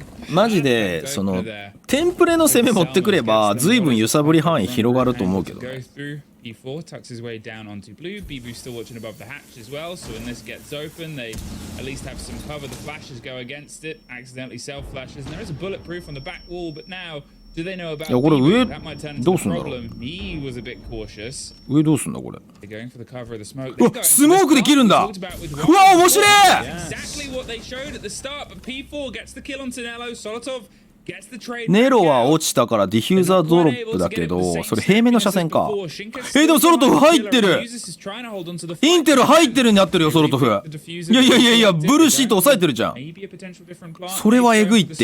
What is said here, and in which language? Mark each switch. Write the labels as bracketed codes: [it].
[ja] マジでそのテンプレの攻め持ってくれば随分揺さぶり範囲広がると思うけどね。 [en] E4 tucks his way down onto blue. BB's still watching above the hatch as well, so when this gets open, they at least have some cover. The flashes go against it, accidentally self flashes, and there is a bulletproof on the back wall, but now do they know about BB? That might turn into a problem. He was a bit cautious. [ja] 上どうすんだこれ。 [en] They're going for the cover of the smoke. [ja] うわ、スモークできるんだ。うわ、面白い。 [en] Exactly what they showed at the start, but P4 gets the kill on Tonello. Solotov [ja] ネロは落ちたからディフューザードロップだけど、それ平面の車線か。でもソロトフ入ってる。インテル入ってるになってるよ、ソロトフ。いやいやいやいや、ブルーシート抑えてるじゃん。それはエグいって。